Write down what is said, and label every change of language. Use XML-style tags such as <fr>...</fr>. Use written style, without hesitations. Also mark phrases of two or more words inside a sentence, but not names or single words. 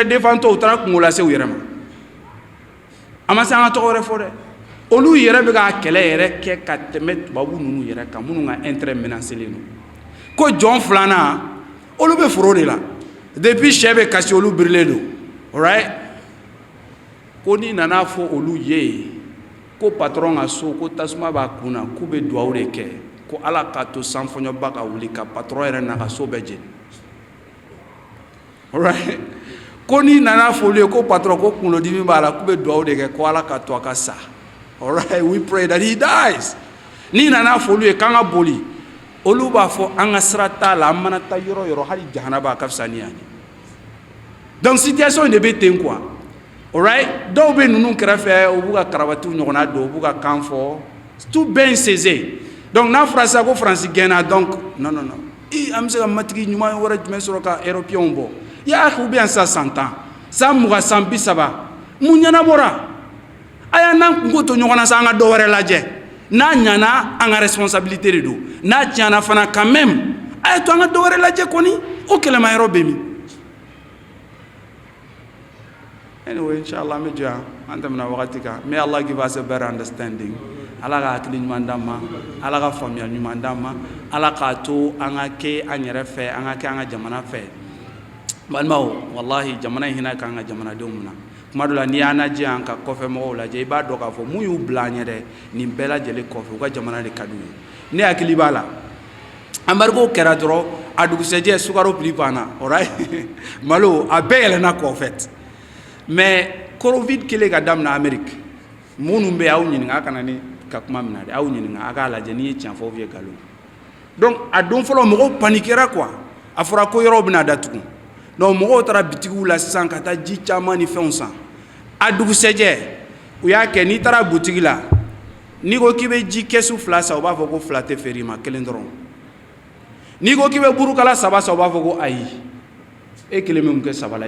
<bm>défend tɔ u taara kungo lase u yɛrɛ ma a ma se an ka tɔgɔ wɛrɛ fɔ dɛ olu yɛrɛ bɛ ka kɛlɛ yɛrɛ kɛ ka tɛmɛ tubabu ninnu yɛrɛ kan minnu ka intérêt menacelen don ko jɔn filanan olu bɛ foro de la depuis sɛ bɛ kasi olu birilen don alright ko ni nana fɔ olu ye ko patron ka so ko tasuma b'a kun na k'u bɛ dugawu de kɛ ko ala k'a to sanfɔɲɔba ka wuli ka patron yɛrɛ n'a ka so bɛɛ jeni alright ko ni nana fɔ olu ye ko patron ko kunkolodimi b'a la k'u bɛ dugawu de kɛ ko ala k'a to a ka sa</bm> <en>alright we pray that he dies</en> <bm>ni nana fɔ olu ye k'an ka boli olu b'a fɔ an ka sira t'a la an mana taa yɔrɔ o yɔrɔ hali jahanaba a ka fisa ni yan ye donc situation in de bɛ ten quoi alright dɔw bɛ ninnu kɛrɛfɛ u b'u ka karabatiw ɲɔgɔnna don u b'u ka kan fɔ</bm> <fr>tout bien saisé</fr> <bm>donc n'a fɔra sisan ko faransi gɛnna</bm> <fr>donc non</fr> <bm>an bɛ se ka matigi ɲuman wɛrɛ jumɛn sɔrɔ ka européens bɔ y'a kɛ u bɛ yan sisan san 10 san 20 san 30 mun ɲɛnabɔra a y'an n'an kungo to ɲɔgɔn na sa an ka dɔ wɛrɛ lajɛ n'a ɲana an ka responsabilité de don n'a tiɲɛna fana</bm> <fr>quand même</fr> <bm>a ye to an ka dɔ wɛrɛ lajɛ kɔni o kɛlɛmayɔrɔ bɛ min anyway inshallah an bɛ jɔ yan an tɛmɛna wagati kan</bm> <en>may Allah give us a better understanding</en> <bm>ala ka hakili ɲuman d'an ma ala ka faamuya ɲuman d'an ma ala k'a to an ka kɛ an yɛrɛ fɛ an ka kɛ an ka jamana fɛ balimaw wallahi jamana in hinɛ k'an ka jamanadenw minɛ kuma dɔ la n'i y'a lajɛ an ka kɔfɛ mɔgɔw lajɛ i b'a dɔn k'a fɔ mun y'u bila an ɲɛ dɛ nin bɛɛ lajɛlen kɔfɛ u ka jamana de ka d'u ye ne hakili b'a la embargo kɛra dɔrɔn a dugusɛjɛ sukaro prix banna alright malo a bɛɛ yɛlɛnna kɔ fait mais covid kɛlen ka daminɛ Amérique minnu bɛ aw ɲininka a kana ne ka kuma minɛ dɛ aw ɲininka a k'a lajɛ n'i ye tiɲɛ fɔ</bm> <fr>ou bien</fr> <bm>nkalon donc a don fɔlɔ mɔgɔw paniquera quoi a fɔra ko yɔrɔw bɛna datugu donc mɔgɔw taara bitigiw la sisan ka taa ji caman ni fɛnw san a dugusɛjɛ u y'a kɛ n'i taara butigi la n'i ko k'i bɛ ji kɛsu 2 san u b'a fɔ ko 2 tɛ feere i ma 1 dɔrɔn n'i ko k'i bɛ burukala 3 san u b'a fɔ ko ayi e 1 bɛ mun kɛ 3 la i</bm>